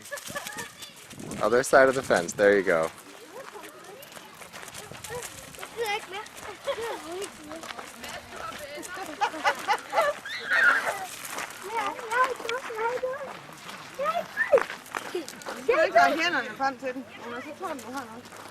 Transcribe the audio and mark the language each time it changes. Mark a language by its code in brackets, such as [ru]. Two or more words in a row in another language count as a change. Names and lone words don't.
[en] Other side of the fence. There you go. [da] Du kan ikke række hænderne frem til den, og så tror den, du har noget.